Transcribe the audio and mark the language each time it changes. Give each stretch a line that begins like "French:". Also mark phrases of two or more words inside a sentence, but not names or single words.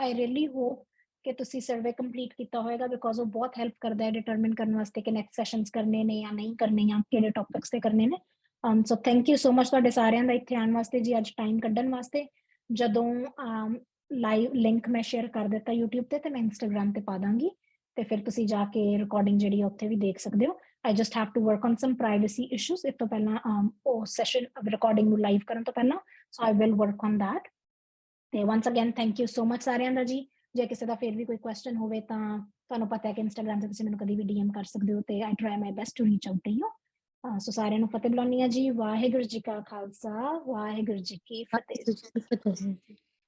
English: I really hope
Punjabi: ਕਿ ਤੁਸੀਂ
English: survey complete
Punjabi: ਕੀਤਾ ਹੋਏਗਾ, ਬਿਕੋਜ਼ ਉਹ ਬਹੁਤ ਹੈਲਪ ਕਰਦਾ ਹੈ ਡਿਟਰਮਿਨ ਕਰਨ ਵਾਸਤੇ ਕਿ
English: next sessions
Punjabi: ਕਰਨੇ ਨੇ ਜਾਂ ਨਹੀਂ ਕਰਨੇ, ਜਾਂ ਕਿਹੜੇ ਟੌਪਿਕਸ ਤੇ ਕਰਨੇ ਨੇ।
English: so thank you so much
Punjabi: ਤੁਹਾਡੇ ਸਾਰਿਆਂ ਦਾ ਇੱਥੇ ਆਉਣ ਵਾਸਤੇ ਜੀ, ਅੱਜ ਟਾਈਮ ਕੱਢਣ ਵਾਸਤੇ। ਜਦੋਂ
English: live link
Punjabi: ਮੈਂ ਸ਼ੇਅਰ ਕਰ ਦਿੱਤਾ YouTube ਤੇ ਮੈਂ ਇੰਸਟਾਗ੍ਰਾਮ ਤੇ ਪਾ ਦਾਂਗੀ, ਤੇ ਫਿਰ ਤੁਸੀਂ ਜਾ ਕੇ ਰਿਕਾਰਡਿੰਗ ਜਿਹੜੀ ਉੱਥੇ ਵੀ ਦੇਖ ਸਕਦੇ ਹੋ।
English: I just have to work on some privacy issues
Punjabi: ਇਸ ਤੋਂ ਪਹਿਲਾਂ, ਉਹ
English: session recording
Punjabi: ਨੂੰ ਲਾਈਵ ਕਰਨ ਤੋਂ ਪਹਿਲਾਂ,
English: so I will work on that।
Punjabi: ਤੇ
English: once again thank you so much
Punjabi: ਸਾਰਿਆਂ ਦਾ ਜੀ। ਜੇ ਕਿਸੇ ਦਾ ਫਿਰ ਵੀ ਕੋਈ ਕੁਐਸਚਨ ਹੋਵੇ ਤਾਂ ਤੁਹਾਨੂੰ ਪਤਾ ਹੈ ਕਿ ਇੰਸਟਾਗ੍ਰਾਮ ਤੇ ਤੁਸੀਂ ਮੈਨੂੰ ਕਦੀ ਵੀ DM ਕਰ ਸਕਦੇ ਹੋ, ਤੇ
English: I try my best to reach out to you।
Punjabi: ਸੋ ਸਾਰਿਆਂ ਨੂੰ ਫਤਿਹ ਬੁਲਾਉਂਦੀ ਹਾਂ ਜੀ। ਵਾਹਿਗੁਰੂ ਜੀ ਕਾ ਖਾਲਸਾ, ਵਾਹਿਗੁਰੂ ਜੀ ਕੀ ਫਤਿਹ। ਵਾਹਿਗੁਰੂ ਜੀ ਕੀ ਫ਼ਤਿਹ।